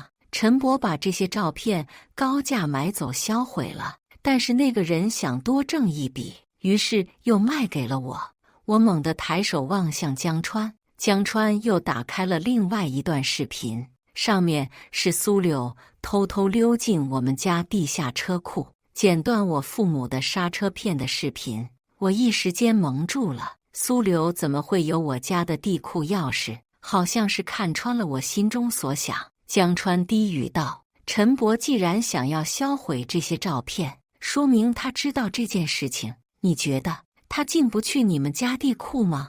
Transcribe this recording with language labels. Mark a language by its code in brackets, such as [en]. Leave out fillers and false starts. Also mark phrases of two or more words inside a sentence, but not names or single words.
[zh] 陳伯把這些照片高價買走銷毀了，但是那個人想多掙一筆，於是又賣給了我。我猛地抬手望向江川，江川又打開了另外一段視頻，上面是蘇柳偷偷溜進我們家地下車庫，剪斷我父母的剎車片的視頻。我一時間蒙住了，蘇柳怎麼會有我家的地庫鑰匙？好像是看穿了我心中所想。江川低語道：陳伯既然想要銷毀這些照片，說明他知道這件事情。你覺得他進不去你們家地庫嗎？